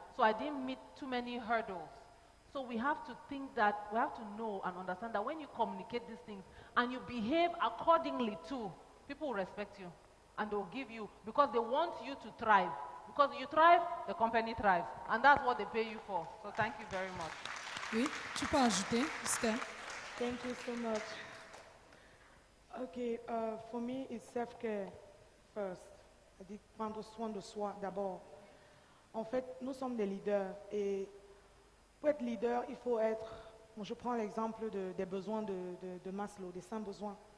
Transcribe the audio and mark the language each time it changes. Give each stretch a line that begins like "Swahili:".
English: So I didn't meet too many hurdles. So we have to think that, we have to know and understand that when you communicate these things and you behave accordingly too, people will respect you and they'll give you, because they want you to thrive. Because you thrive, the company thrives. And that's what they pay you for. So thank you very much.
French: Oui, tu peux ajouter, Esther.
English: Thank you so much. Okay, for me, it's self-care first.
French: C'est-à-dire prendre soin de soi d'abord. En fait, nous sommes des leaders et pour être leader, il faut être... Bon, je prends l'exemple des besoins de Maslow, des 5 besoins.